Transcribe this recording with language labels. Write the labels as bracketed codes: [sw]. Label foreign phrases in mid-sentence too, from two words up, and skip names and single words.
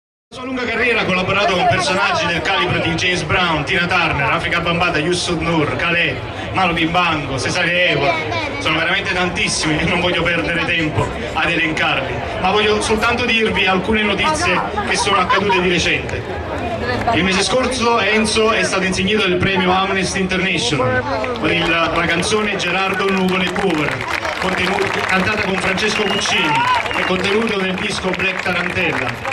[it] Nella sua lunga carriera ha collaborato con personaggi del calibro di James Brown, Tina Turner, Afrika Bambaataa, Youssou N'Dour, Khaled, Malo Bimbango, Cesare Eva. Sono veramente tantissimi e non voglio perdere tempo ad elencarli, ma voglio soltanto dirvi alcune notizie che sono accadute di recente. Il mese scorso Enzo è stato insignito del premio Amnesty International con la canzone Gerardo Nuvole Cover, cantata con Francesco Guccini e contenuto nel disco Black Tarantella.